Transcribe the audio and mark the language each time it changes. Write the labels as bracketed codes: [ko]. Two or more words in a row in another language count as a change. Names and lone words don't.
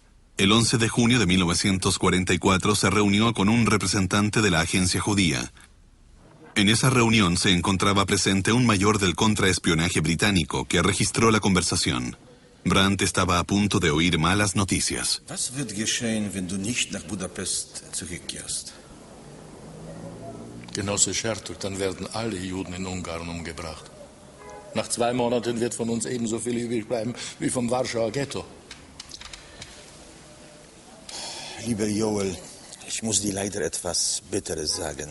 [es] El 11 de junio de 1944 se reunió con un representante de la agencia judía. En esa reunión se encontraba presente un mayor del contraespionaje británico que registró la conversación. Brandt estaba a punto de oír malas noticias. [de] Was wird geschehen, wenn du nicht nach Budapest zurückkehrst? Genosse Schertuk, dann werden alle Juden in Ungarn umgebracht. Nach 2 Monaten wird von uns ebenso viel übrig bleiben wie vom Warschauer Ghetto. Lieber Joel, ich muss dir leider etwas Bitteres sagen.